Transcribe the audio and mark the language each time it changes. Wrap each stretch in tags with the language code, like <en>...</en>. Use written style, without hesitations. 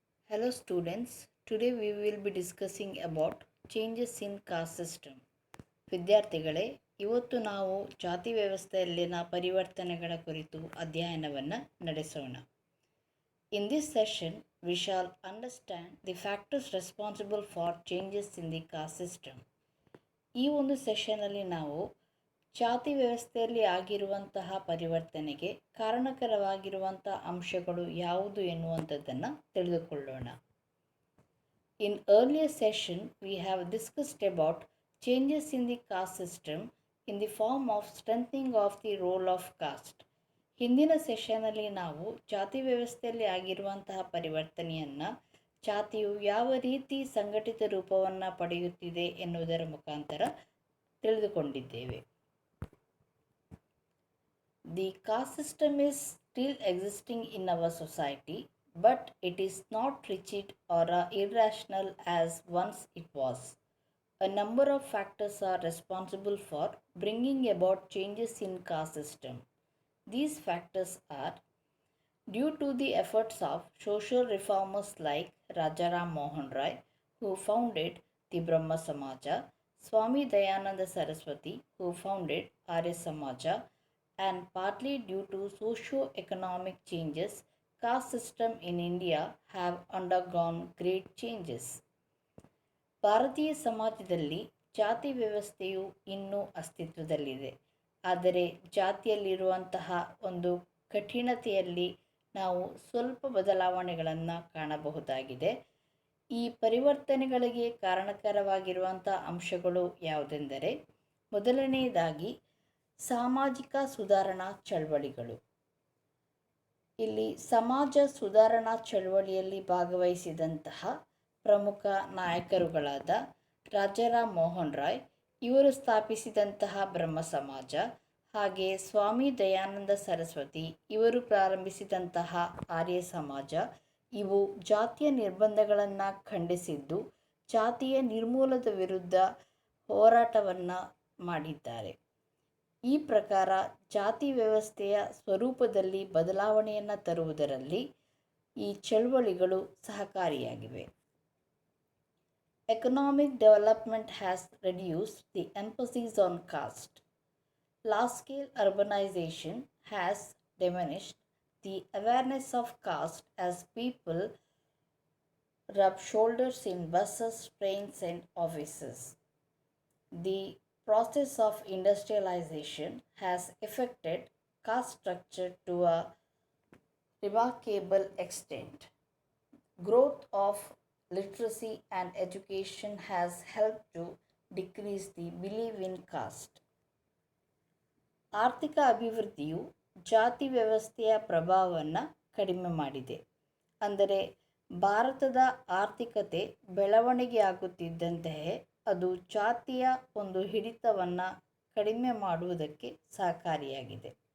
<en>Hello students, today we will be discussing about changes in caste system.</en> <kn>ವಿದ್ಯಾರ್ಥಿಗಳೇ, ಇವತ್ತು ನಾವು ಜಾತಿ ವ್ಯವಸ್ಥೆಯಲ್ಲಿನ ಪರಿವರ್ತನೆಗಳ ಕುರಿತು ಅಧ್ಯಯನವನ್ನು ನಡೆಸೋಣ.</kn> <en>In this session, we shall understand the factors responsible for changes in the caste system.</en> <kn>ಈ ಒಂದು ಸೆಷನಲ್ಲಿ ನಾವು ಜಾತಿ ವ್ಯವಸ್ಥೆಯಲ್ಲಿ ಆಗಿರುವಂತಹ ಪರಿವರ್ತನೆಗೆ ಕಾರಣಕರವಾಗಿರುವಂಥ ಅಂಶಗಳು ಯಾವುದು ಎನ್ನುವಂಥದ್ದನ್ನು ತಿಳಿದುಕೊಳ್ಳೋಣ.</kn> <en>In earlier session, we have discussed about changes in the caste system in the form of strengthening of the role of caste.</en> <kn>ಹಿಂದಿನ ಸೆಷನಲ್ಲಿ ನಾವು ಜಾತಿ ವ್ಯವಸ್ಥೆಯಲ್ಲಿ ಆಗಿರುವಂತಹ ಪರಿವರ್ತನೆಯನ್ನು ಜಾತಿಯು ಯಾವ ರೀತಿ ಸಂಘಟಿತ ರೂಪವನ್ನು ಪಡೆಯುತ್ತಿದೆ ಎನ್ನುವುದರ ಮುಖಾಂತರ ತಿಳಿದುಕೊಂಡಿದ್ದೇವೆ.</kn> <en>The caste system is still existing in our society, but it is not rigid or irrational as once it was. A number of factors are responsible for bringing about changes in caste system. These factors are due to the efforts of social reformers like Rajaram Mohan Roy, who founded the Brahma Samaja, Swami Dayananda Saraswati, who founded Arya Samaja, and partly due to socio-economic changes, caste system in India have undergone great changes.</en> <kn>ಭಾರತೀಯ ಸಮಾಜದಲ್ಲಿ ಜಾತಿ ವ್ಯವಸ್ಥೆಯು ಇನ್ನೂ ಅಸ್ತಿತ್ವದಲ್ಲಿದೆ. ಆದರೆ ಜಾತಿಯಲ್ಲಿರುವಂತಹ ಒಂದು ಕಠಿಣತೆಯಲ್ಲಿ ನಾವು ಸ್ವಲ್ಪ ಬದಲಾವಣೆಗಳನ್ನು ಕಾಣಬಹುದಾಗಿದೆ. ಈ ಪರಿವರ್ತನೆಗಳಿಗೆ ಕಾರಣಕರವಾಗಿರುವಂಥ ಅಂಶಗಳು ಯಾವುದೆಂದರೆ, ಮೊದಲನೆಯದಾಗಿ ಸಾಮಾಜಿಕ ಸುಧಾರಣಾ ಚಳವಳಿಗಳು. ಇಲ್ಲಿ ಸಮಾಜ ಸುಧಾರಣಾ ಚಳವಳಿಯಲ್ಲಿ ಭಾಗವಹಿಸಿದಂತಹ ಪ್ರಮುಖ ನಾಯಕರುಗಳಾದ ರಾಜಾರಾಮ್ ಮೋಹನ್ ರಾಯ್ ಇವರು ಸ್ಥಾಪಿಸಿದಂತಹ ಬ್ರಹ್ಮ ಸಮಾಜ, ಹಾಗೆ ಸ್ವಾಮಿ ದಯಾನಂದ ಸರಸ್ವತಿ ಇವರು ಪ್ರಾರಂಭಿಸಿದಂತಹ ಆರ್ಯ ಸಮಾಜ ಇವು ಜಾತಿಯ ನಿರ್ಬಂಧಗಳನ್ನು ಖಂಡಿಸಿದ್ದು ಜಾತಿಯ ನಿರ್ಮೂಲದ ವಿರುದ್ಧ ಹೋರಾಟವನ್ನು ಮಾಡಿದ್ದಾರೆ. ಈ ಪ್ರಕಾರ ಜಾತಿ ವ್ಯವಸ್ಥೆಯ ಸ್ವರೂಪದಲ್ಲಿ ಬದಲಾವಣೆಯನ್ನು ತರುವುದರಲ್ಲಿ ಈ ಚಳವಳಿಗಳು ಸಹಕಾರಿಯಾಗಿವೆ.</kn> <en>Economic development has reduced the emphasis on caste. Large-scale urbanization has diminished the awareness of caste as people rub shoulders in buses, trains, and offices. The process of industrialization has affected caste structure to a remarkable extent. Growth of literacy and education has helped to decrease the belief in caste.</en> <kn>ಆರ್ಥಿಕ ಅಭಿವೃದ್ಧಿಯು ಜಾತಿ ವ್ಯವಸ್ಥೆಯ ಪ್ರಭಾವವನ್ನು ಕಡಿಮೆ ಮಾಡಿದೆ. ಅಂದರೆ ಭಾರತದ ಆರ್ಥಿಕತೆ ಬೆಳವಣಿಗೆ ಆಗುತ್ತಿದ್ದಂತೆಯೇ ಅದು ಜಾತಿಯ ಒಂದು ಹಿಡಿತವನ್ನು ಕಡಿಮೆ ಮಾಡುವುದಕ್ಕೆ ಸಹಕಾರಿಯಾಗಿದೆ.</kn>